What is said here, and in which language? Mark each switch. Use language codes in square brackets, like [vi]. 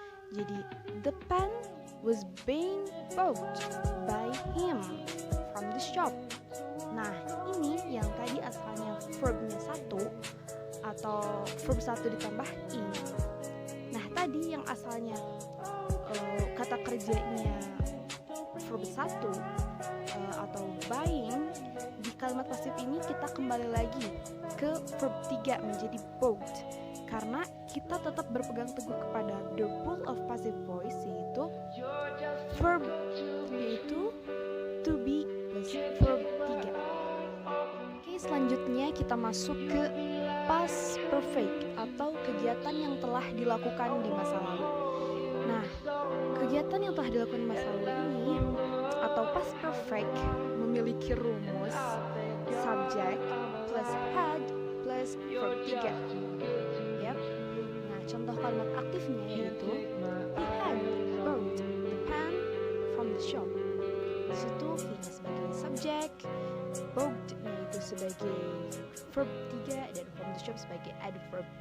[en] Jadi the pen was being bought by him from the shop. [id] Nah, ini yang tadi asalnya verbnya 1 atau verb 1 ditambah ing. Nah, tadi yang asalnya kata kerjanya verb 1 atau buying, di kalimat pasif ini kita kembali lagi ke verb 3 menjadi bought, karena kita tetap berpegang teguh kepada the rule of passive voice yaitu verb yaitu to be plus verb 3. Oke, selanjutnya kita masuk ke past perfect atau kegiatan yang telah dilakukan di masa lalu. Nah, kegiatan yang telah dilakukan di masa lalu ini atau past perfect memiliki rumus subject plus had plus verb 3. Yap. [en] Nah, contoh kalimat aktifnya yaitu he had bought the pen from the shop. [id] Di situ he-nya sebagai subject, bought-nya itu sebagai verb 3, dan from the shop sebagai adverb.